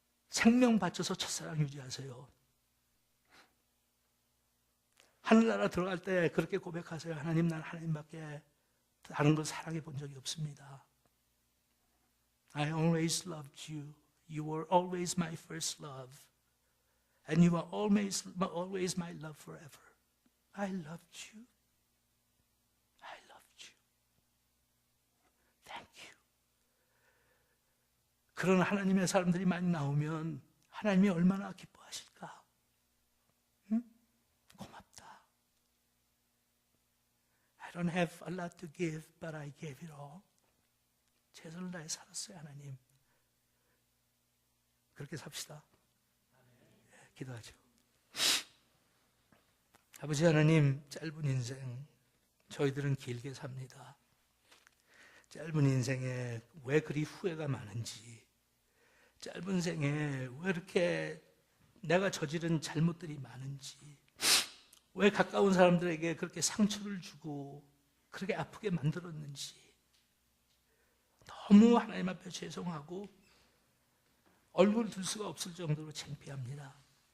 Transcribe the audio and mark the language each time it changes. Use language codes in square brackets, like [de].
[ko] 생명 바쳐서 첫사랑 유지하세요. 하늘나라 들어갈 때 그렇게 고백하세요. 하나님, 난 하나님밖에 다른 걸 사랑해 본 적이 없습니다. [en] I always loved you. You were always my first love. And you are always my love forever. I loved you. I loved you. Thank you. [ko] 그런 하나님의 사람들이 많이 나오면 하나님이 얼마나 기뻐하실까? 고맙다. [en] I don't have a lot to give, but I gave it all. [ko] 최선을 다해 살았어요, 하나님. 그렇게 삽시다. 기도하죠. 아버지 하나님, 짧은 인생 저희들은 길게 삽니다. 짧은 인생에 왜 그리 후회가 많은지, 짧은 생에 왜 이렇게 내가 저지른 잘못들이 많은지, 왜 가까운 사람들에게 그렇게 상처를 주고 그렇게 아프게 만들었는지 너무 하나님 앞에 죄송하고 얼굴 들 수가 없을 정도로 창피합니다.